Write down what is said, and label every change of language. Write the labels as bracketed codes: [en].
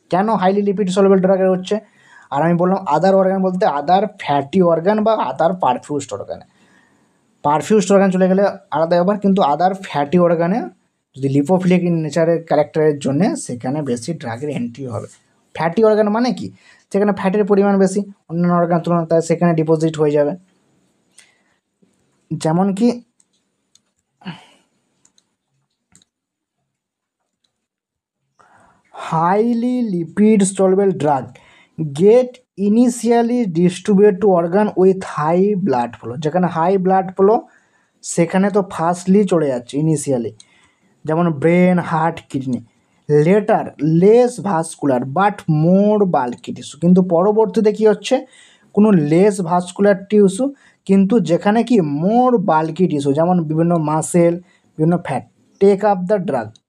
[bn] কেন highly lipid soluble ড্রাগের হচ্ছে? আর আমি বললাম আদার অর্গান বলতে আদার ফ্যাটি অর্গান বা আদার পারফিউজড অর্গানে। পারফিউজড অর্গান চলে গেলে আলাদা ব্যাপার, কিন্তু আদার ফ্যাটি অর্গানে যদি লিপোফিলিক নেচারের ক্যারেক্টারের জন্যে সেখানে বেশি ড্রাগের এন্ট্রি হবে। ফ্যাটি অর্গান মানে কি, সেখানে ফ্যাটের পরিমাণ বেশি অন্যান্য অর্গানের তুলনায়, তাই সেখানে ডিপোজিট হয়ে যাবে। যেমন কি [en] highly lipid soluble drug get initially distributed to organ with high blood flow। [bn] যেখানে হাই ব্লাড ফ্লো সেখানে তো ফার্স্টলি চলে যাচ্ছে ইনিশিয়ালি, যেমন brain, heart, kidney. [en] later less vascular but more bulky tissue, [bn] কিন্তু পরবর্তীতে কী হচ্ছে, কোনো লেস ভাস্কুলার টিস্যু কিন্তু যেখানে কি মোর বাল্কি টিস্যু, যেমন বিভিন্ন মাসেল, বিভিন্ন fat [en] Take up the drug.